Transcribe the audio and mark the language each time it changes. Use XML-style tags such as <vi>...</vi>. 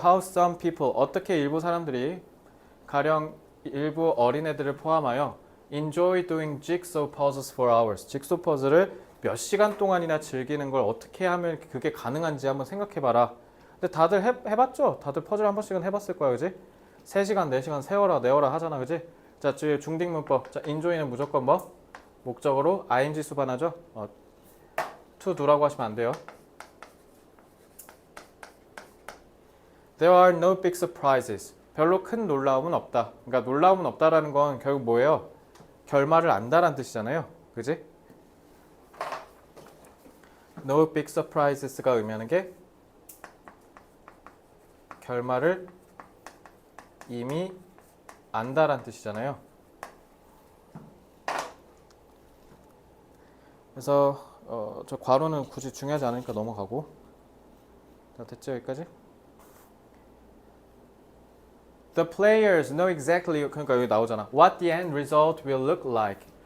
<en>How some people,</en> <ko>어떻게 일부 사람들이 가령 일부 어린애들을 포함하여</ko> <en>enjoy doing jigsaw puzzles for hours.</en> <ko>직소 퍼즐을 몇 시간 동안이나 즐기는 걸 어떻게 하면 그게 가능한지 한번 생각해 봐라. 근데 다들 해봤죠? 다들 퍼즐 한 번씩은 해봤을 거야, 그지? 3시간, 4시간 세워라, 내워라 하잖아, 그지? 자, 중딩 문법. 자, enjoy는 무조건 뭐? 목적어로 ing 수반하죠?</ko> <en>to do</en> <ko>라고 하시면 안 돼요.</ko> <en>There are no big surprises.</en> <ko>별로 큰 놀라움은 없다. 그러니까 놀라움은 없다라는 건 결국 뭐예요? 결말을 안다라는 뜻이잖아요. 그지?</ko> <en>No big surprises</en> <ko>가 의미하는 게 결말을 이미 안다라는 뜻이잖아요. 그래서 저 괄호는 굳이 중요하지 않으니까 넘어가고. 자, 됐죠? 여기까지?</ko> <en>The players know exactly,</en> <ko>그러니까 여기 나오잖아.</ko> <en>What the end result will look like.</en>